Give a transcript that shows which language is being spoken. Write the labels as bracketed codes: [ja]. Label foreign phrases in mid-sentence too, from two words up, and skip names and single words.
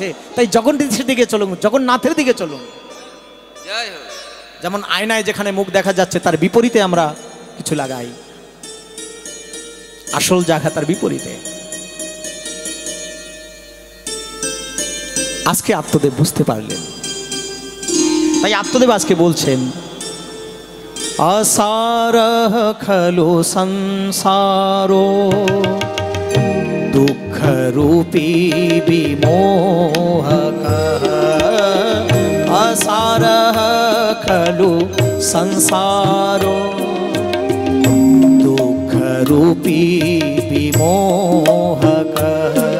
[bn] তাই জগন্নাথের দিকে চলুন, জগন্নাথের দিকে চলুন। যেমন আয়নায় যেখানে মুখ দেখা যাচ্ছে তার বিপরীতে আমরা কিছু লাগাই, আসল জায়গা তার বিপরীতে। আজকে আত্মদেব বুঝতে পারলেন, তাই আত্মদেব আজকে বলছেন, [sa] असारः खलु संसारो दुःखरूपी विमोहकः। असारः खलु संसारो दुःखरूपी विमोहकः।